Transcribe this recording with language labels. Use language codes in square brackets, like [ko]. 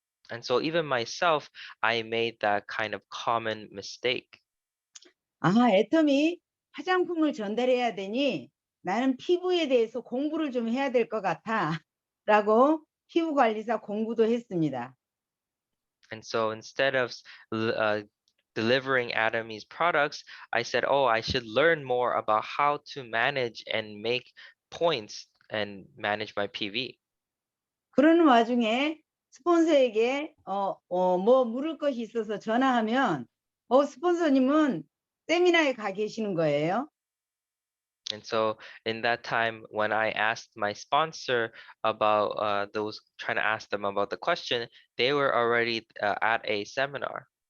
[en] And so even myself, I made that kind of common mistake. [ko] 애터미 화장품을 전달해야 되니 나는 피부에 대해서 공부를 좀 해야 될 것 같아 라고 피부관리사 공부도 했습니다. [en] And so instead of delivering Atomy's products, I said, oh, I should learn more about how to manage and make points and manage my PV. [ko] 그러는 와중에 스폰서에게 뭐 물을 것이 있어서 전화하면 스폰서님은 세미나에 가 계시는 거예요. [en] And so in that time, when I asked my sponsor about those, trying to ask them about the question, they were already at a seminar.